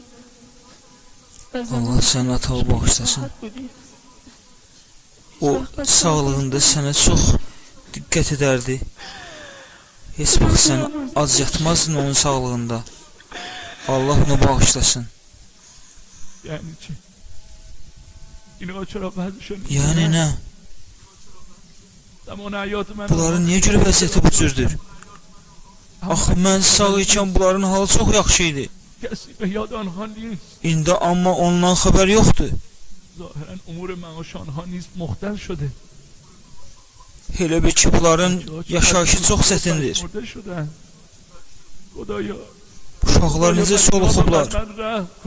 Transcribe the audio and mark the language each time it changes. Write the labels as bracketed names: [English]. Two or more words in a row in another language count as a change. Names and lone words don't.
[Azerbaijani] Allah sənə atağı bağışlasın. O sağlığında sənə çox diqqət edərdi. Heç vaxt sən az yatmazdın onun sağlığında. Allah onu bağışlasın. [Persian] یعنی چی؟ اینها چرا وضعشون [Azerbaijani] Yəni nə? [Persian] زمان حیات من [Azerbaijani] Bunların niyə görə vəziyyəti bu cürdür? Axı mən sağ ikən bunların halı çox yaxşı idi. [Persian] کسی به یاد آنها نیست. [Azerbaijani] İndi amma ondan xəbər yoxdur. [Persian] ظاهرا امور معاش آنها نیز مختل شده. [Azerbaijani] Elə bil ki, bunların yaşayışı çox çətindir. [Persian] مرده شدن. خدایا [Azerbaijani] Uşaqlar necə soluxublar. [Persian] من رحم کن.